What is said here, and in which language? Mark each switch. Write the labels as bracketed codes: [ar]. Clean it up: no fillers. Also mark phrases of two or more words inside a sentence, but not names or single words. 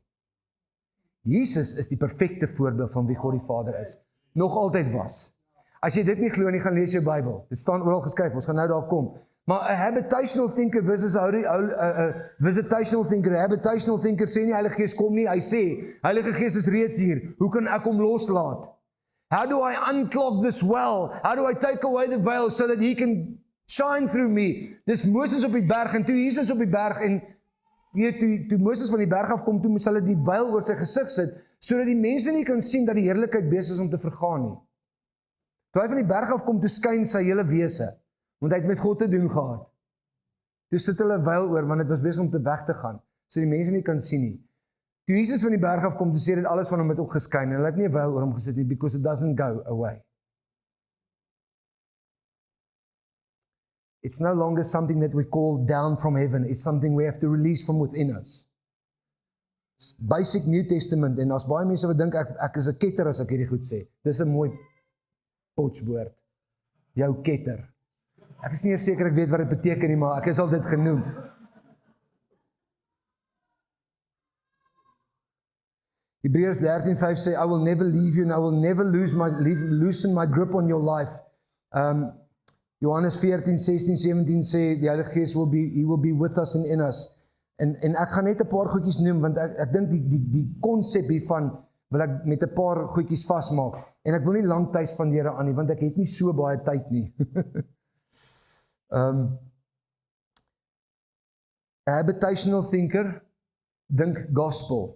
[af] Jesus is die perfekte voorbeeld van wie God die Vader is. nog altyd was. As jy dit nie glo nie, gaan lees jou Bybel. Dit staan oral geskryf, ons gaan nou daar kom. Maar 'n [en] habitational thinker versus visitational thinker. [af] 'n [en] Habitational thinker [af] sê nie Heilige Gees kom nie, hy sê Heilige Gees is reeds hier. Hoe kan ek hom loslaat? [en] How do I unclog this well? How do I take away the veil so that he can shine through me? [af] Dis Moses op die berg en toe Jesus op die berg en toe Moses van die berg af kom, toe moes hulle die veil oor sy gesig sit sodat die mense nie kan sien dat die heerlikheid besig is om te vergaan nie. Toe hy van die berg af kom, toe skyn sy hele wese, want hy het met God te doen gehad. Toe sit hulle veil oor, want dit was besig om te weg te gaan, so die mense nie kan sien nie. Toe Jesus van die berg af kom, toe sê dit alles van hom het ook geskyn, en hulle het nie 'n veil oor hom gesit nie, [en] because it doesn't go away. It's no longer something that we call down from heaven, it's something we have to release from within us. It's basic New Testament, [af] en as baie mense wat dink, ek is 'n ketter as ek hierdie goed sê. Dis 'n mooi potchwoord. Jou ketter. Ek is nie eers seker ek weet wat dit beteken nie, maar ek is al dit genoem. Hebreërs 13:5 sê, [en] I will never leave you and I will never loosen my grip on your life. [af] Johannes 14:16, 17 sê, die Heilige Gees [en] he will be with us and in us. [af] En ek gaan net 'n paar goedjies noem, want ek dink die konsep hiervan wil ek met 'n paar goedjies vasmaak. En ek wil nie lank tyd spandeer aan nie, want ek het nie so baie tyd nie. [en] A habitational thinker [af] dink gospel.